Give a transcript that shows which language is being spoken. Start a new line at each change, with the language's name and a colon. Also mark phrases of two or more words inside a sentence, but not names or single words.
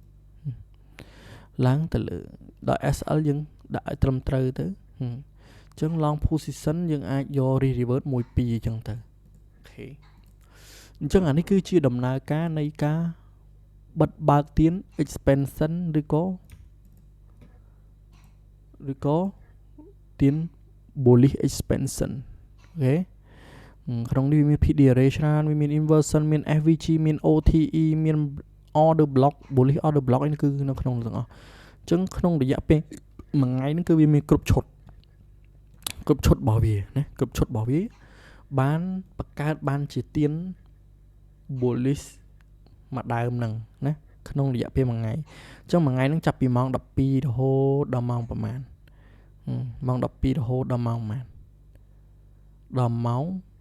Khmer: ដល់ SL យើងដាក់ឲ្យត្រឹមត្រូវទៅអញ្ចឹង
English: long position
Khmer: យើងអាចយក revert 1 2អញ្ចឹងទៅអូខេអញ្ចឹងអានេះគឺជាដំណើរការនៃការបិទបើកទៀន expansion ឬ ក៏ទៀន
English: bullish expansion
Khmer: អូខេក្នុងនេះវាមាន
English: PD array
Khmer: ច្រើនវាមាន inversion មាន SVG មាន OTE មាន order
English: block bullish order block
Khmer: នេះគឺនៅក្នុងទាំងអស់អញ្ចឹងក្នុងរយៈពេលមួយថ្ងៃហ្នឹងគឺវាមានគ្រប់ឈុតរបស់វាណាគ្រប់ឈុតរបស់វាបានបង្កើតបានជាទៀន bullish មួយដើមហ្នឹងណាក្នុងរយៈពេលមួយថ្ងៃអញ្ចឹងមួយថ្ងៃហ្នឹងចាប់ពីម៉ោង12រហូតដល់ម៉ោងប្រហែលម៉ោង12រហូតដល់ម៉ោងប្រហែលដល់ម៉ោង